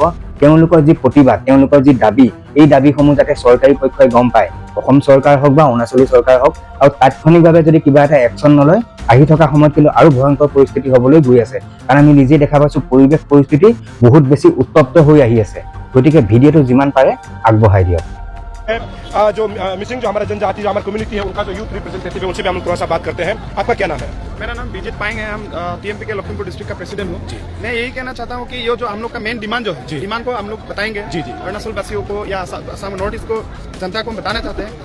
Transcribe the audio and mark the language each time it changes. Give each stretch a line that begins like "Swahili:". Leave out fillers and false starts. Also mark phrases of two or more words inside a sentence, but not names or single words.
Assamese: তেওঁলোকৰ যি প্ৰতিবাদ, তেওঁলোকৰ যি দাবী, এই দাবীসমূহ যাতে চৰকাৰী পক্ষই গম পায়, অসম চৰকাৰ হওক বা অৰুণাচলী চৰকাৰ হওক, আৰু তাৎক্ষণিকভাৱে যদি কিবা এটা একশ্যন নলয় আহি থকা সময়ত কিন্তু আৰু ভয়ংকৰ পৰিস্থিতি হ'বলৈ গৈ আছে। কাৰণ আমি নিজে দেখা পাইছোঁ পৰিৱেশ পৰিস্থিতি বহুত বেছি উত্তপ্ত হৈ আহি আছে। গতিকে ভিডিঅ'টো যিমান পাৰে আগবঢ়াই দিয়ক।
Hindi: जो मिसिंग जो हमारा जनजाति, जो हमारी कम्युनिटी है, उनका जो
English: youth representative
Hindi: है, उनसे भी हम लोग थोड़ा सा बात करते हैं। आपका क्या नाम है? मेरा नाम विजित पाएंगे। हम TMPK लखीमपुर डिस्ट्रिक्ट का प्रेसिडेंट हूँ। मैं यही कहना चाहता हूँ कि ये जो हम लोग का
English: main demand
Hindi: जो है, डिमांड को हम लोग बताएंगे अरुणाचल वासियों को या असम नॉर्थ ईस्ट को जनता को बताना चाहते हैं।